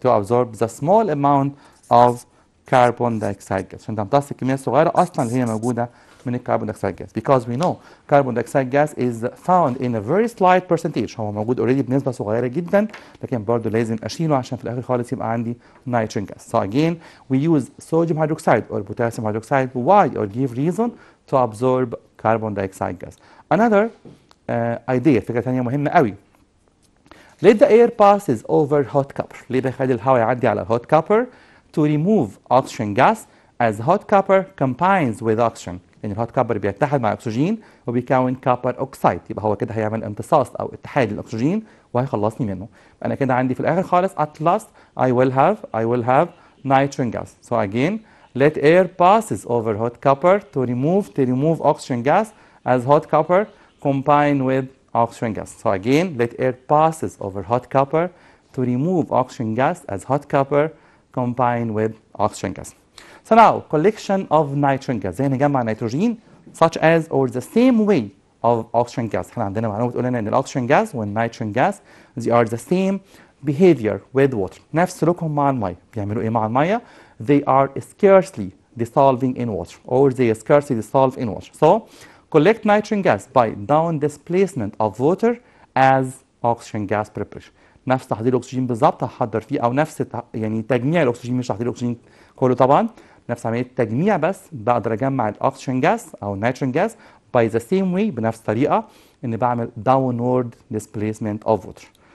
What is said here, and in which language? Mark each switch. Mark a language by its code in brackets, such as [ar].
[en] To absorb the small amount of carbon dioxide gas. [ar] عشان تمتص الكمية الصغيرة أصلا اللي هي موجودة من الكربون دايوكسيد gas. [en] Because we know carbon dioxide gas is found in a very slight percentage. [ar] هو موجود already بنسبة صغيرة جدا، لكن برضه لازم أشيله عشان في الآخر خالص يبقى عندي nitrogen gas. [en] So again we use sodium hydroxide or potassium hydroxide. Why? Or give reason to absorb carbon dioxide gas. Another idea، [ar] فكرة ثانية مهمة قوي. [en] Let the air passes over hot copper. [ar] ليه بخلي الهواء يعدي على [en] hot copper to remove oxygen gas as hot copper combines with oxygen. [ar] يعني الهوت كابر بيتحد مع الاكسجين وبيكون كابر اوكسايد، يبقى هو كده هيعمل امتصاص او اتحاد للاكسجين وهيخلصني منه. انا كده عندي في الاخر خالص [en] at last I will have nitrogen gas. So again let air passes over hot copper to remove oxygen gas as hot copper combine with oxygen gas. So again let air passes over hot copper to remove oxygen gas as hot copper combine with oxygen gas. So now collection of nitrogen gas، [ar] زي نجمع نيتروجين [en] such as or the same way of oxygen gas. [ar] احنا عندنا معلومة بتقول لنا ان الاكسجين gas والنيتروجين gas [en] they are the same behavior with water. [ar] نفس سلوكهم مع المية. بيعملوا ايه مع المية؟ [en] They are scarcely dissolving in water or they scarcely dissolve in water. So collect nitrogen gas by down displacement of water as oxygen gas preparation. [ar] نفس تحضير الاكسجين بالظبط هحضر فيه، او نفس يعني تجميع الاكسجين، مش تحضير الاكسجين كله طبعا، نفس عمليه التجميع، بس بقدر اجمع الاكسجين جاس او النيتروجين جاس [en] by the same way [ar] بنفس الطريقه ان بعمل downward displacement of water.